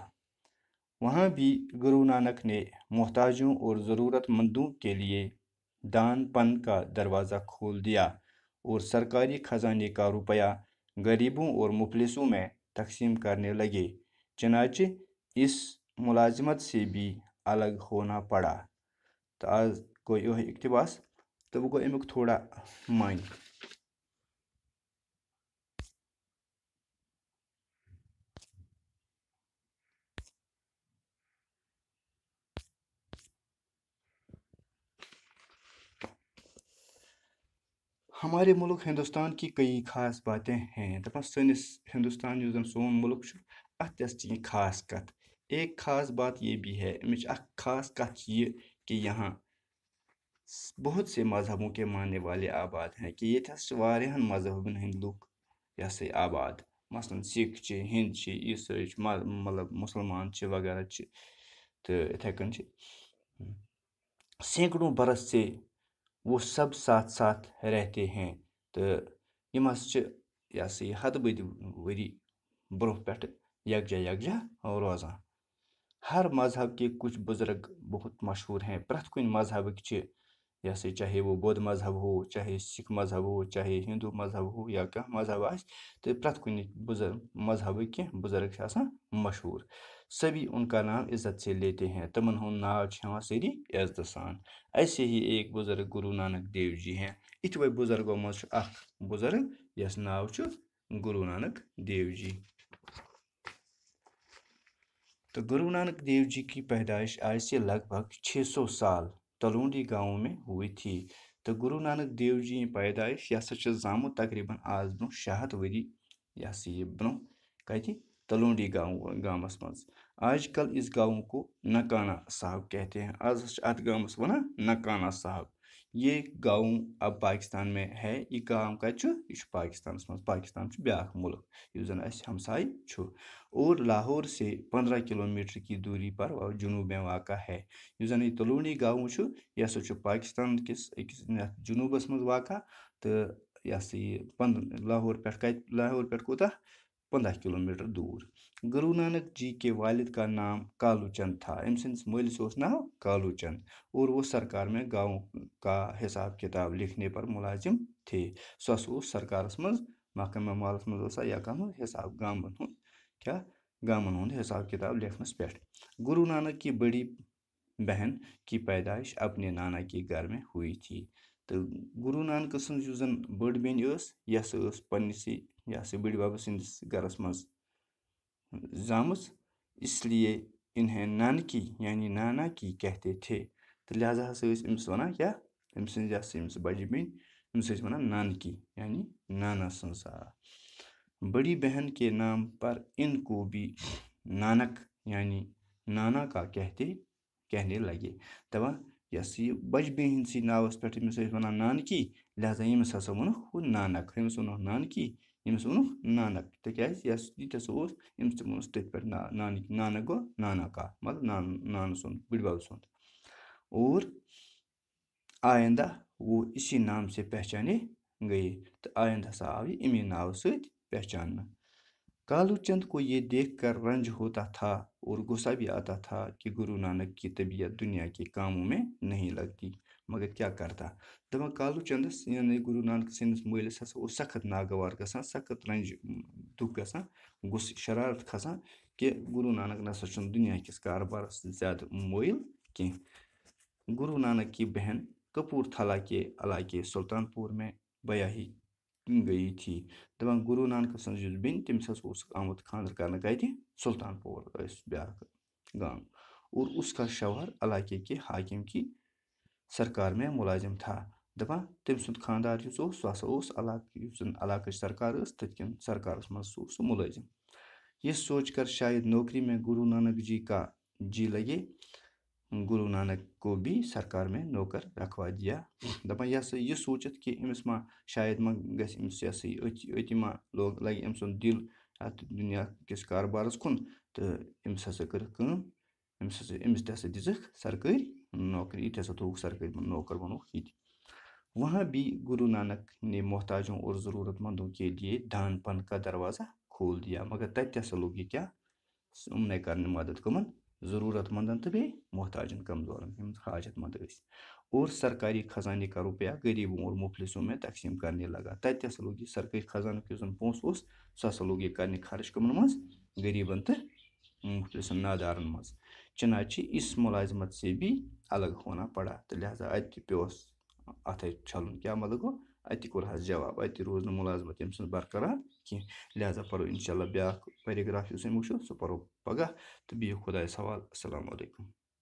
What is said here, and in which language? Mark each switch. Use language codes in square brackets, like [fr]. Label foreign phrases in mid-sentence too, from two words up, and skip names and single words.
[ur] وہاں بھی گرو نانک نے محتاجوں اور ضرورت مندوں کے لیے دان پن کا دروازہ کھول دیا اور سرکاری خزانے کا روپیہ غریبوں اور مفلسوں میں تقسیم کرنے لگے. چنانچہ اس ملازمت سے بھی الگ ہونا پڑا. [ks] تو آز گوٚو یِہوے اقتباس تہٕ وۄنۍ گوٚو امیُک تھوڑا معنی. [ur] ہمارے ملک ہندوستان کی کئی خاص باتیں ہیں. [ks] دپان سٲنِس ہندوستان یُس زن سون ملک چھُ اتھ تہِ ہسا چھِ کینٛہہ خاص کتھ. [ur] ایک خاص بات یہ بھی ہے. [ks] امِچ اکھ خاص کتھ چھِ یہِ کہ [ur] یہاں بہت سے مذہبوں کے ماننے والے آباد ہیں [ks] کہ ییٚتہِ ہسا چھِ واریاہن مذہبن ہٕنٛدۍ لُکھ یہِ ہسا یہِ آباد. مثلاً سِکھ چھِ، ہِنٛد چھِ، عیسٲے چھِ، مطلب مُسلمان چھِ وغیرہ چھِ تہٕ یِتھَے کٔنۍ چھِ. [ur] سینکڑوں برس سے وہ سب ساتھ ساتھ رہتے ہیں. [ks] تہٕ یِم ہسا چھِ یہِ ہسا یہِ ہتہٕ بٔدِ ؤری برونٛہہ پٮ۪ٹھٕ یکجا روزان. [ur] ہر مذہب کے کچھ بزرگ بہت مشہور ہیں. [ks] پرٛٮ۪تھ کُنہِ مذہبٕکۍ چھِ یہِ ہسا [ur] چاہے وہ بودھ مذہب ہو، چاہے سکھ مذہب ہو، چاہے ہندو مذہب ہو [ks] یا کانٛہہ مذہب آسہِ تہٕ پرٛٮ۪تھ کُنہِ مذہبٕکۍ کینٛہہ بزرگ چھِ آسان مشہوٗر. [ur] سبھی ان کا نام عزت سے لیتے ہیں. [ks] تِمن ہُنٛد ناو چھِ ہٮ۪وان سٲری عزتہٕ سان. [ur] ایسے ہی ایک بزرگ گرو نانک دیو جی ہیں. [ks] یِتھوے بُزرگو منٛز چھُ اکھ بُزرگ یس ناو چھُ گرو نانک دیو جی. [ur] تو گرو نانک دیو جی کی پیدائش آج سے لگ بھگ 600 سال تلونڈی گاؤں میں ہوئی تھی. [ks] تو گروٗ نانک دیو جی ہٕنٛز پیدٲیش یہِ ہسا چھِ زامُت تقریٖباً آز برٛونٛہہ 600 ؤری یہِ ہسا یہِ برٛونٛہہ کتہِ تلونڈی گامس منٛز [ur] آج کل اس گاؤں کو نکانا صاحب کہتے ہیں [ks] آز چھِ اتھ گامس ونان نکانا صاحب [ur] یہ گاؤں اب پاکستان میں [ks] ہے یہ گام کتہِ چھُ یہِ چھُ پاکستانس منٛز پاکستان چھُ بیٛاکھ مُلک یُس زن اَسہِ ہمساے چھُ [ur] اور لاہور سے 15 کلومیٹر کی دوری پر جنوب میں واقع ہے [ks] یُس زن یہ تلونڈی گاؤں چھُ یہِ ہسا چھُ پاکستان کِس أکِس جنوٗبس منٛز واقع تہٕ یہِ ہسا یہِ لاہور پٮ۪ٹھ کوٗتاہ 15 کلومیٹر دور [ur] گرو نانک جی کے والد کا نام کالو چند تھا [ks] أمۍ سٕنٛدِس مٲلِس اوس ناو کالو چند [ur] اور وہ سرکار میں گاؤں کا حساب کتاب لکھنے پر ملازم تھے [ks] سُہ ہسا اوس سرکارس منٛز محکمہ مالس منٛز اوسا یا کانٛہہ حساب گامن ہُنٛد حساب کتاب لیکھنس پٮ۪ٹھ [ur] گرو نانک کی بڑی بہن کی پیدائش اپنے نانا کے گھر میں ہوئی تھی [ks] تو گرو نانک سٕنٛز یُس زن بٔڑ بیٚنہِ ٲس یہِ ہسا ٲس پننسٕے یہِ ہسا بٔڈۍ بب سٕنٛدِس گرس منٛز زامٕژ [ur] اس لیے انہیں نانکی یعنی نانا کی کہتے تھے [ks] تو لہذا ہسا ٲسۍ أمِس ونان کیٛاہ أمۍ سٕنٛز یہِ ہسا أمِس بجہِ بیٚنہِ أمِس ٲسۍ ونان نانکی یعنی نانا سٕنٛز [ur] بڑی بہن کے نام پر ان کو بھی نانک یعنی نانا کا کہنے لگے [ks] دپان یہِ ہسا یہِ بجہِ بیٚنہِ ہٕنٛدسٕے ناوس پٮ۪ٹھ أمِس ٲسۍ ونان نانکی لہذا ییٚمِس ہسا ووٚنُکھ ہُہ نانک أمِس ووٚنُکھ نانکی ییٚمِس ووٚنُکھ نانک تِکیٛازِ یہِ تہِ ہسا اوس أمِس تہِ ووٚنُس تٔتھۍ پٮ۪ٹھ نانک گوٚو [ur] نانا کا [ks] مطلب نانہٕ سُنٛد بٕڈِ بب سُنٛد [ur] اور آئندہ وہ اسی نام سے پہچانے گئے [ks] تو آئندہ ہسا آو یہِ امی ناو سۭتۍ پہچاننہٕ [ur] کالو چند کو یہ دیکھ کر رنج ہوتا تھا اور غصہ بھی آتا تھا کہ گرو نانک کی طبیعت دنیا کے کاموں میں نہیں لگتی مگر کیا کرتا [ks] دپان کالو چندس یعنی [ur] گرو نانک سٕنٛدِس مٲلِس ہسا اوس سخت ناگوار گژھان سخت رنج دُکھ گژھان غصہٕ شرارت کھسان کہ گرو نانک نسا چھُنہٕ دُنیا کِس کاربارس زیادٕ مٲیِل کینٛہہ گرو نانک کی بہن کپور تھلا کے علاقے سلطان پور میں بیاہی گئی تھی [ks] دپان گرو نانک سٕنٛز یُس بیٚنہِ تٔمِس ہسا اوس آمُت خانٛدر کرنہٕ کتہِ سلطان پور ٲسۍ بیٛاکھ گام [ur] اور اس کا شوہر علاقے کے حاکم کی سرکار میں ملازم تھا [ks] دپان تٔمۍ سُنٛد خانٛدار یُس اوس سُہ ہسا اوس یُس زن علاقٕچ سرکار ٲس تٔتھۍ کٮ۪ن سرکارس منٛز اوس سُہ ملٲزم [ur] یہ سوچ کر شاید نوکری میں گرو نانک جی کا جی لگے گرو نانک کو بھی سرکار میں نوکر رکھوا دیا [ks] دپان یہ ہسا یہِ سوٗنٛچِتھ کہِ أمِس ما شاید ما گژھِ أمِس یہِ ہسا یہِ أتی ما لگہِ أمۍ سُنٛد دِل اتھ دُنیا کِس کاربارس کُن تہٕ أمِس ہسا کٔرٕکھ کٲم أمِس تہِ ہسا دِژٕکھ سرکٲرۍ نوکری یہِ تہِ ہسا تھووُکھ سرکٲرۍ نوکر بنووُکھ یہِ تہِ [ur] وہاں بھی گرو نانک نے محتاجوں اور ضرورت مندوں کے لیے دان پن کا دروازہ کھول دیا [ks] مگر تتہِ تہِ ہسا لوگ یہِ کیٛاہ یِمنٕے کرنہِ مدد کٕمن ضروٗرت مندن تہٕ بیٚیہِ محتاجن کمزورن یِم حاجت مند ٲسۍ [ur] اور سرکاری خزانے کا روپیہ غریبوں اور مفلسوں میں تقسیم کرنے لگا [ks] تتہِ ہسا لوگ یہِ سرکٲرۍ خزانُک یُس زن پونٛسہٕ اوس سُہ ہسا لوگ یہِ کرنہِ خرٕچ کٕمن منٛز غریٖبن تہٕ مفلسن نادارن منٛز [ur] چنانچہ اس ملازمت سے بھی الگ ہونا پڑا [ks] تہٕ لہذا اتہِ تہِ پیوس اتھے چھلُن کیٛاہ مطلب گوٚو اتہِ کوٚر حظ جواب اتہِ روٗز نہٕ مُلازمت ییٚمہِ سٕنٛز برقرار کینٛہہ لہذا پرو [ar] انشاء اللہ [ks] بیٛاکھ پیراگراف یُس أمۍ وٕچھو سُہ پرو پگاہ تہٕ بِہِو خۄدایس حوالہٕ [ar] السلام علیکُم